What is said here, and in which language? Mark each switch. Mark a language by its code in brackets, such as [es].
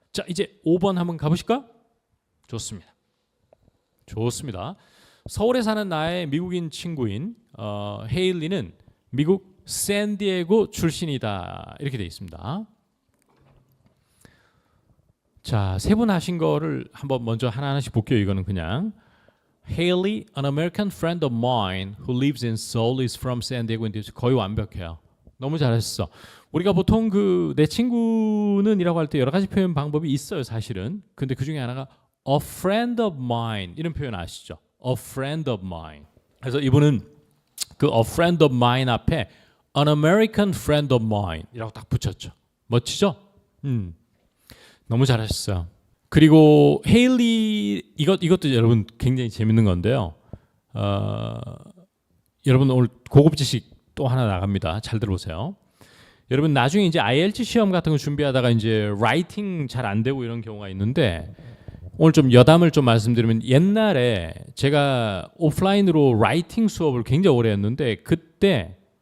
[ko] 자 이제 5번 한번 가보실까요? 좋습니다. 좋습니다. 서울에 사는 나의 미국인 친구인 헤일리는 미국 샌디에고 출신이다 이렇게 되어 있습니다. 자, 세 분 하신 거를 한번 먼저 하나하나씩 볼게요. 이거는 그냥 [en] Haley, an American friend of mine who lives in Seoul, is from San Diego. [ko] 거의 완벽해요. 너무 잘했어. 우리가 보통 그 내 친구는이라고 할 때 여러 가지 표현 방법이 있어요, 사실은. 근데 그 중에 하나가 a friend of mine 이런 표현 아시죠? [en] A friend of mine. [ko] 그래서 이분은 그 a friend of mine 앞에 an American friend of mine이라고 딱 붙였죠. 멋지죠? 너무 잘하셨어요. 그리고 헤일리 이것도 여러분 굉장히 재밌는 건데요. 여러분 오늘 고급 지식 또 하나 나갑니다. 잘 들어보세요. 여러분 나중에 이제 IELTS 시험 같은 거 준비하다가 이제 라이팅 잘 안 되고 이런 경우가 있는데 오늘 좀 여담을 좀 말씀드리면 옛날에 제가 오프라인으로 라이팅 수업을 굉장히 오래 했는데 그때